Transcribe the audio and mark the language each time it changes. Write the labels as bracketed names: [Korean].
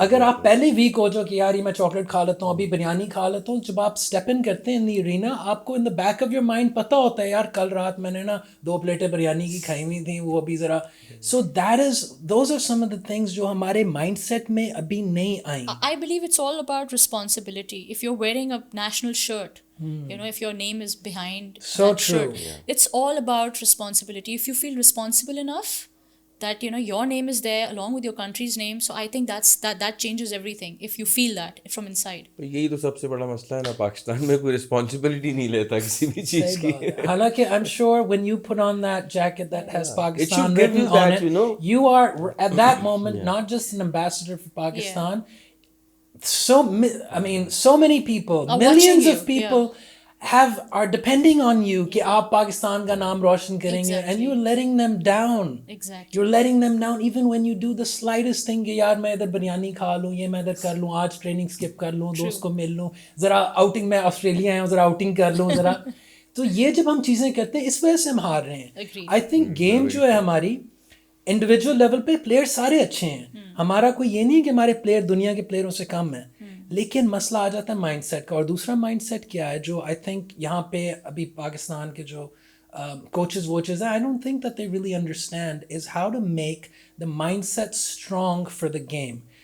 [Urdu] اگر آپ پہلے ویک ہو جو کہ یار یہ میں چاکلیٹ کھا لیتا ہوں, ابھی بریانی کھا لیتا ہوں, جب آپ اسٹیپ ان کرتے ہیں [English] in the arena, [Urdu] آپ کو [English] in the back of your mind [Urdu] پتہ ہوتا ہے یار کل رات میں نے نا 2 پلیٹیں بریانی کی کھائی ہوئی تھیں, وہ ابھی ذرا. [English] so that is those are some of the things [Urdu] جو ہمارے مائنڈ سیٹ میں ابھی نہیں آئیں. [English] I believe it's all about responsibility. If you're wearing a national shirt, if your name is behind that shirt, it's all about responsibility. If you feel responsible enough that your name is there along with your country's name, so I think that changes everything. If you feel that from inside. [Urdu] یہی تو سب سے بڑا مسئلہ ہے نا, پاکستان میں کوئی responsibility نہیں لیتا کسی بھی چیز کی. [English] حالانکہ I'm sure when you put on that jacket that has Pakistan written on it, you are at that moment not just an ambassador for Pakistan. So many people, millions of people are depending on you [Urdu] کہ آپ پاکستان کا نام روشن کریں گے, [English] and you're letting them down. You're letting them down even when you do the slightest thing [Urdu] کہ یار میں ادھر بریانی کھا لوں, یہ میں ادھر کر لوں, آج ٹریننگ اسکپ کر لوں, دوست کو مل لوں, ذرا آؤٹنگ میں آسٹریلیا آیا ہوں ذرا آؤٹنگ کر لوں ذرا. تو یہ جب ہم چیزیں کرتے ہیں اس وجہ سے ہم ہار رہے ہیں. آئی تھنک گیم جو ہے ہماری انڈیویجول لیول پہ پلیئر سارے اچھے ہیں, ہمارا کوئی یہ نہیں کہ ہمارے پلیئر دنیا کے پلیئروں سے کم ہیں, لیکن مسئلہ آ جاتا ہے مائنڈ سیٹ کا. اور دوسرا مائنڈ سیٹ کیا ہے جو آئی تھنک یہاں پہ ابھی پاکستان کے جو کوچز ووچز ہیں, [English] I don't think that they really understand is how to make the mindset strong for the game.